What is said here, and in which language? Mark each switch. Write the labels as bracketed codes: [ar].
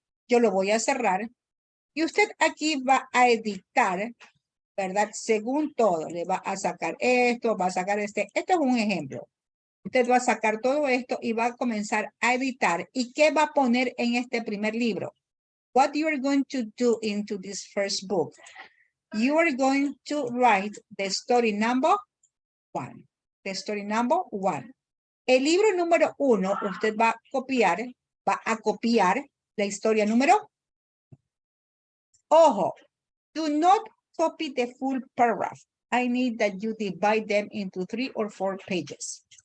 [es] Yo lo voy a cerrar. Y usted aquí va a editar, ¿verdad? Según todo. Le va a sacar esto, va a sacar este. Esto es un ejemplo. Usted va a sacar todo esto y va a comenzar a editar. ¿Y qué va a poner en este primer libro? [en] What you are going to do into this first book? You are going to write the story number 1. The story number 1. [es] El libro número 1, usted va a copiar la historia número. [en] Ojo, do not copy the full paragraph. I need that you divide them into 3 or 4 pages.